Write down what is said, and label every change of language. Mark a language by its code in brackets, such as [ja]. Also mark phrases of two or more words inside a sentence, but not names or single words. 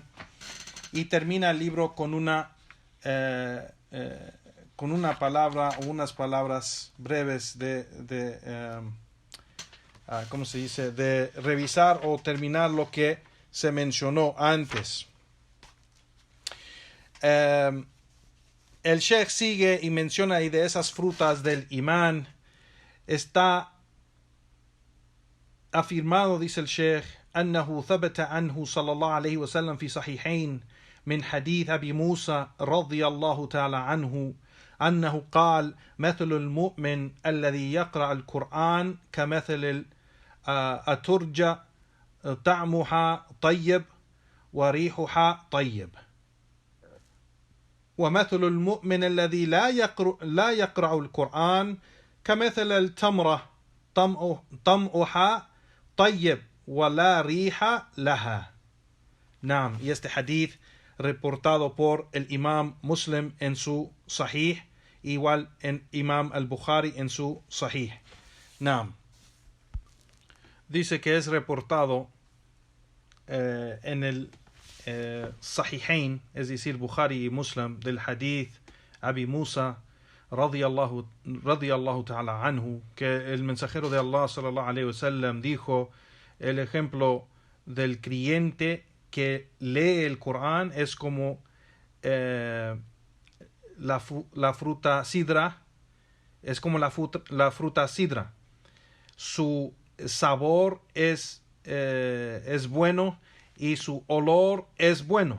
[es] Y termina el libro con una palabra o unas palabras breves ¿cómo se dice?, de revisar o terminar lo que se mencionó antes. El Sheikh sigue y menciona ahí de esas frutas del imán. Está afirmado, dice el Sheikh, [ar] أنه ثبت عنه صلى الله عليه وسلم في صحيحين من حديث أبي موسى رضي الله تعالى عنه أنه قال مثل المؤمن الذي يقرأ القرآن كمثل الترجة طعمها طيب وريحها طيب ومثل المؤمن الذي لا يقرأ القرآن كمثل التمرة طمعها طيب ولا ريح لها. [es] Naam, y este hadith reportado por el Imam Muslim en su Sahih, igual en Imam al-Bukhari en su Sahih. Naam. Dice que es reportado en el Sahihain, es decir, Bukhari y Muslim, del hadith Abi Musa [ar] رضي الله تعالى عنه, [es] que el mensajero de Allah [ar] صلى الله عليه وسلم [es] dijo: el ejemplo del creyente que lee el Corán es como la fruta sidra, es como la fruta sidra. Su sabor es bueno y su olor es bueno.